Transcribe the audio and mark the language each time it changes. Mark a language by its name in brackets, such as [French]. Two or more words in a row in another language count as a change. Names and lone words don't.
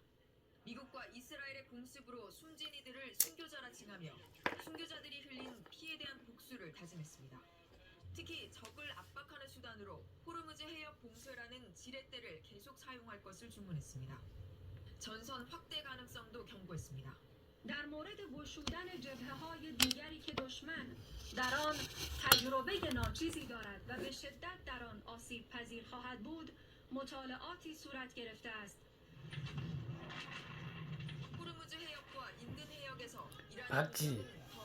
[Korean] 미국과 이스라엘의 공습으로 숨진 이들을 순교자라 칭하며 순교자들이 흘린 피해에 대한 복수를 다짐했습니다. 특히 적을 압박하는 수단으로 호르무즈 해협 봉쇄라는 지렛대를 계속 사용할 것을 주문했습니다. 전선 확대 가능성도 경고했습니다. [Persian] در مورد گشودن جبهه‌های دیگری که دشمن در آن تجربه ناچیزی دارد و به شدت در آن آسیب پذیر خواهد بود مطالعاتی صورت گرفته است. [Korean] 호르무즈 해협과 인근 해역에서 이란이 맞지.